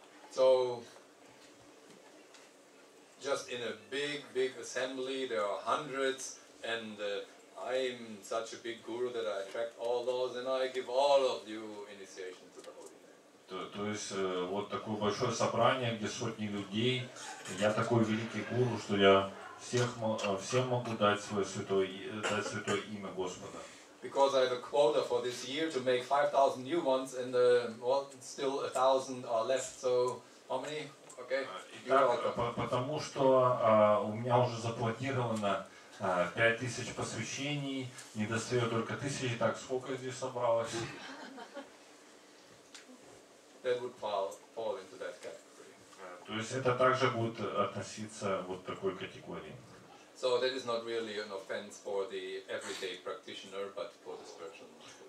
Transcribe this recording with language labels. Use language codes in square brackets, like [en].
[en] So, just in a big assembly, there are hundreds, and I'm such a big guru that I attract all those, and I give all of you initiation to the holy name. [ru] То есть вот такое большое собрание, где сотни людей, я такой великий гуру, что я всем могу дать святое имя Господа. [en] Because I have a quota for this year to make 5,000 new ones, and well, still 1,000 are left. So how many? Okay. [ru] Потому что у меня уже запланировано 5000 посвящений, не достает только 1000. Так, сколько здесь собралось? [en] That would fall into that category. [ru] То есть это также будет относиться вот к такой категории. [en] So that is not really an offense for the everyday practitioner, but for the spiritual master.